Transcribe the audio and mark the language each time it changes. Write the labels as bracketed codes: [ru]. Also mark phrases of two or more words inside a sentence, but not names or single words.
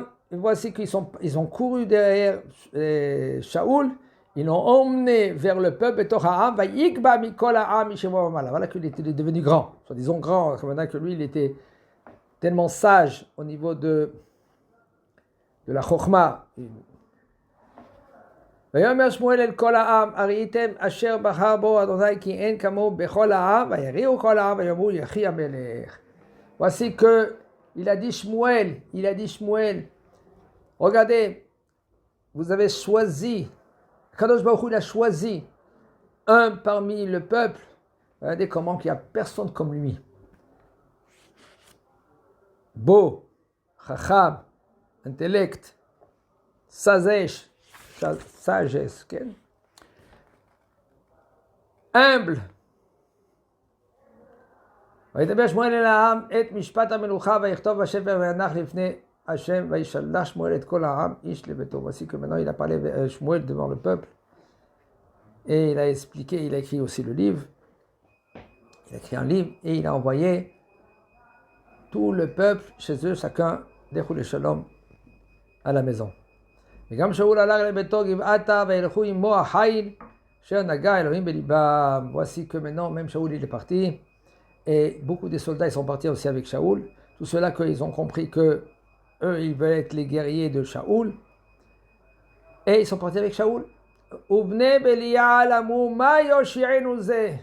[fr] Voici qu'ils ont couru derrière Shaoul. Ils l'ont emmené vers le peuple. Voilà qu'il était devenu grand. Soit disons grand, comme maintenant que lui, il était tellement sage au niveau de la Chokhmah. [he] ויאמר שמואל אל כל העם, הראיתם אשר בחר בו אדוני כי אין כמוהו בכל העם, ויריעו כל העם ויאמרו יחי המלך. [fr] Voici que il a dit Shmuel, regardez, vous avez choisi, [he] קדוש ברוך הוא, [fr] il a choisi un parmi le peuple. Regardez comment il n'y a personne comme lui. Beau, chacham, intellect, sagesse, humble. [he] וידבר שמואל אל העם את משפט המלוכה ויכתוב בשפר וינח לפני השם וישלח שמואל את כל העם איש לביתו. [fr] Voici que maintenant il a parlé Shmuel devant le peuple et il a expliqué, il a écrit aussi le livre. Il a écrit un livre et il a envoyé tout le peuple chez eux, chacun d'Echou le Shalom à la maison. [he] וגם שאול הלך לביתו גבעתה וילכו עמו החיל אשר נגע אלוהים בליבם. [fr] Voici que maintenant même Shaoul il est parti. Et beaucoup de soldats ils sont partis aussi avec Shaoul. Tout cela qu'ils ont compris que eux ils veulent être les guerriers de Shaoul. Et ils sont partis avec Shaoul. [he] ובני בליעל אמרו מה ישענו זה.